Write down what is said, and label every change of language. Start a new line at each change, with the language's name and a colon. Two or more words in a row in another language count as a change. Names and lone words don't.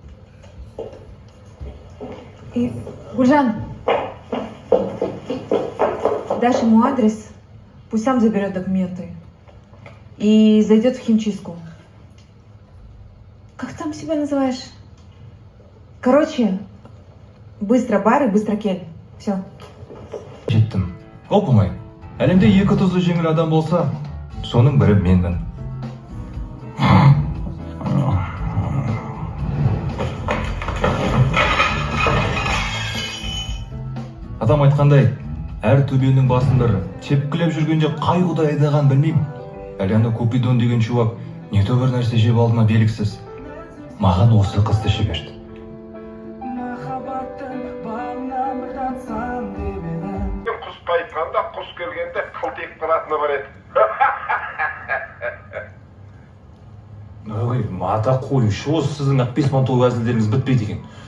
Russian: И, Гульжан, дашь ему адрес, пусть сам заберет документы и зайдет в химчистку. Как ты там себя называешь? Короче, быстро бар и быстро кель. Все.
Kazakh: Жеттім. Оп-оңай. Әлемде екі тұзы жеңіл адам болса, соның бірі менмін. Адам айтқандай, әр төбенің басын бірі тепкілеп жүргенде қай құдай айдаған білмеймін. Әлі ана Купидон деген
Russian: чувак не то
Kazakh: бір нәрсе жеп алдыма белгісіз. Маған осы қызды жіберді. Құсқа айтқанда, құс келгенде қылтиып қалатыны бар еді. Ой, ата қойшы, осы сіздің ақпесман той әзілдеріңіз бітпейді екен.